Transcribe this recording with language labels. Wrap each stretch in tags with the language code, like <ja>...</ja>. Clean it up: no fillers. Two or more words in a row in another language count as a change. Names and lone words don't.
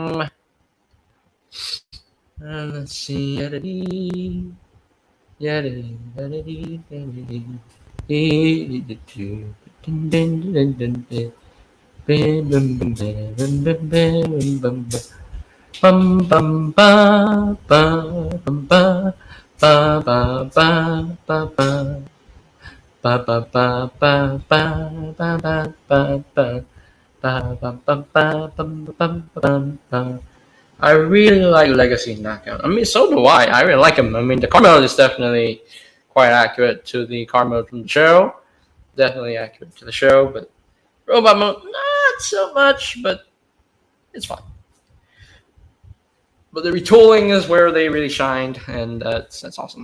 <en>Let's see. Bum bum ba ba bum ba ba ba ba ba ba ba ba ba ba ba ba ba ba ba ba ba ba ba. I really like Legacy Knockout. I mean, so do I. I really like him. I mean, the card mode is definitely quite accurate to the card mode from the show. Definitely accurate to the show, but robot mode not so much. But it's fine. But the retooling is where they really shined, and that's awesome.</en>